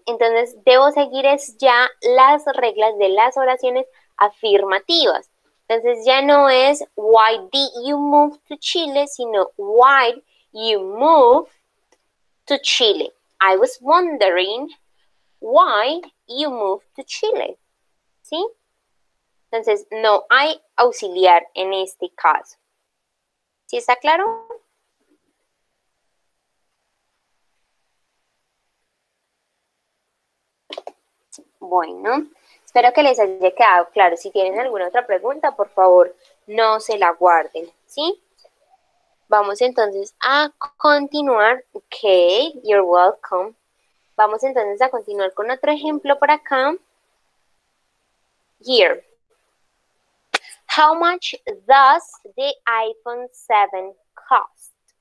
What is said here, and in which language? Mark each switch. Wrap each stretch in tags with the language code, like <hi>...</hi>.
<es>Entonces debo seguir es ya las reglas de las oraciones afirmativas. Entonces ya no es</es> <en>why did you move to Chile, sino why you moved to Chile. I was wondering why you moved to Chile.</en> <es>¿Sí? Entonces no hay auxiliar en este caso. ¿Sí está claro? Bueno, espero que les haya quedado claro. Si tienen alguna otra pregunta, por favor, no se la guarden, ¿sí? Vamos entonces a continuar.</es> <en>Ok, you're welcome.</en> <es>Vamos entonces a continuar con otro ejemplo por acá.</es> <en>Here. How much does the iPhone 7 cost?</en>